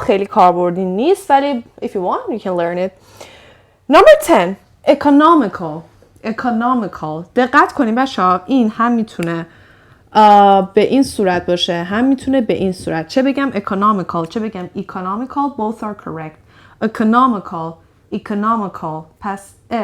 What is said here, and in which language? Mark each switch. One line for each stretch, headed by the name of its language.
Persian: خیلی کاربردی نیست ولی
English: if you want you can learn it. Number 10, economical. Economical.
Persian: دقت کنید بچه‌ها این هم میتونه به این صورت باشه، هم میتونه به این صورت. چه بگم economical، چه بگم economical,
English: both are correct.
Persian: Economical, economical. پس